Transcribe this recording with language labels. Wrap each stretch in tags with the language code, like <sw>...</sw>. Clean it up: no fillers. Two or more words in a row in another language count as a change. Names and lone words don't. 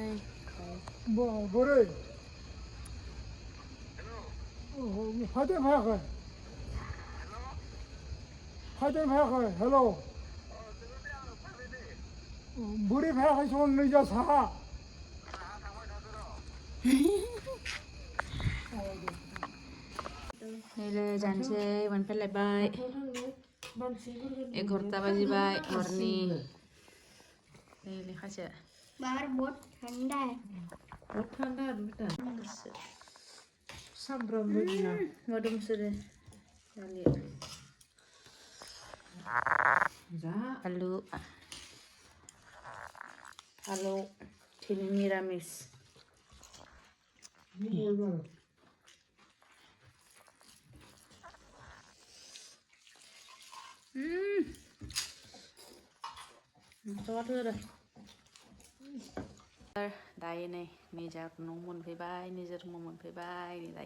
<brx>बोरै फायदों फायाखै फायदों फायाखै हेल' बोरै फायाखै सन नैजा साहा नैलै जानोसै मोनफैलायबाय 11टा बाजिबाय हरनि नै लेखासो</brx> <hi>बाहर बहुत ठंडा है बहुत ठंडा है बेटा सामफ्रामबो</hi> <brx>मोदोमसोदो दालि आलु दिनै निरामिस दायो नै निजा न' मोनफैबाय निजा रुमाव मोनफैबाय दायो</brx>